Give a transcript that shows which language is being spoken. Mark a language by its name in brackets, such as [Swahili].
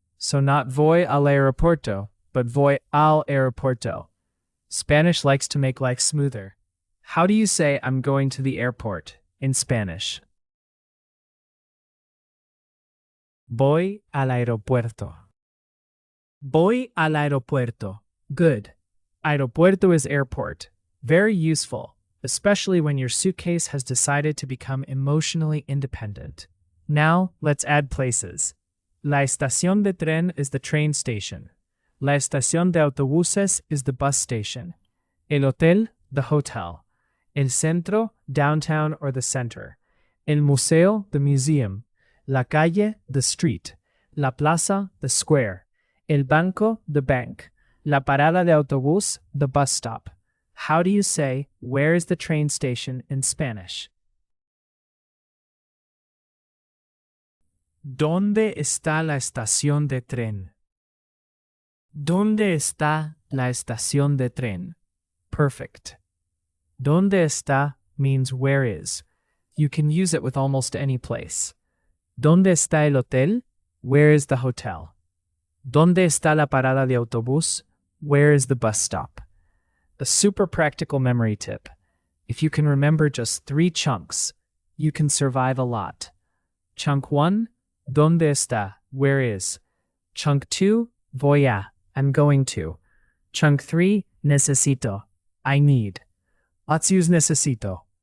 [English] So not [Spanish] voy al aeropuerto, [English] but [Spanish] voy al aeropuerto. [English] Spanish likes to make life smoother. How do you say I'm going to the airport in Spanish? [Spanish] Voy al aeropuerto. Voy al aeropuerto. [English] Good. Aeropuerto is airport. Very useful, especially when your suitcase has decided to become emotionally independent. Now, let's add places. [Spanish] La estación de tren [English] is the train station. [Spanish] La estación de autobuses [English] is the bus station. [Spanish] El hotel, [English] the hotel. [Spanish] El centro, [English] downtown or the center. [Spanish] El museo, [English] the museum. [Spanish] La calle, [English] the street. [Spanish] La plaza, [English] the square. [Spanish] El banco, [English] the bank. [Spanish] La parada de autobús, [English] the bus stop. How do you say, where is the train station in Spanish? [Spanish] ¿Dónde está la estación de tren? ¿Dónde está la estación de tren? [English] Perfect. [Spanish] ¿Dónde está [English] means where is. You can use it with almost any place. [Spanish] ¿Dónde está el hotel? [English] Where is the hotel? [Spanish] ¿Dónde está la parada de autobús? [English] Where is the bus stop? A super practical memory tip. If you can remember just 3 chunks, you can survive a lot. Chunk 1, [Spanish] ¿Dónde está? [English] Where is? Chunk 2, [Spanish] voy a, [English] I'm going to. Chunk 3, necesito, I need. Let's use necesito.